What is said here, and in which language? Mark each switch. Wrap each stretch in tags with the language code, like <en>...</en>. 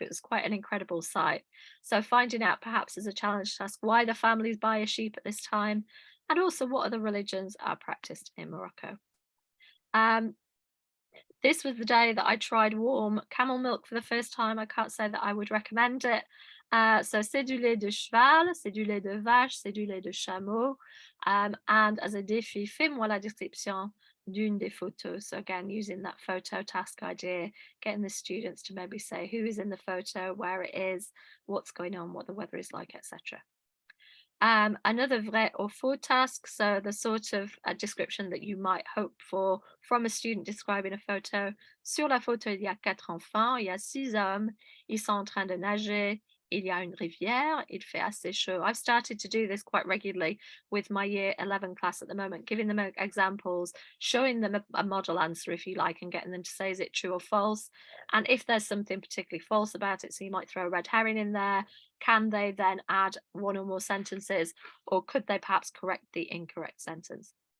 <en>It was quite an incredible sight. So finding out, perhaps as a challenge task, why the families buy a sheep at this time, and also what other religions are practiced in Morocco. Um, this was the day that I tried warm camel milk for the first time. I can't say that I would recommend it.</en> <fr>So c'est du lait de cheval, c'est du lait de vache, c'est du lait de chameau.</fr> <en>And as a</en> <fr>défi, fais-moi la description d'une des photos.</fr> <en>So again, using that photo task idea, getting the students to maybe say who is in the photo, where it is, what's going on, what the weather is like, etc. Another vrai or faux task, so the sort of description that you might hope for from a student describing a photo.</en> <fr>Sur la photo, il y a 4 enfants, il y a 6 hommes, ils sont en train de nager, il y a une rivière, il fait assez chaud.</fr> <en>I've started to do this quite regularly with my year 11 class at the moment, giving them examples, showing them a model answer if you like, and getting them to say, is it true or false? And if there's something particularly false about it, so you might throw a red herring in there, can they then add one or more sentences, or could they perhaps correct the incorrect sentence?</en>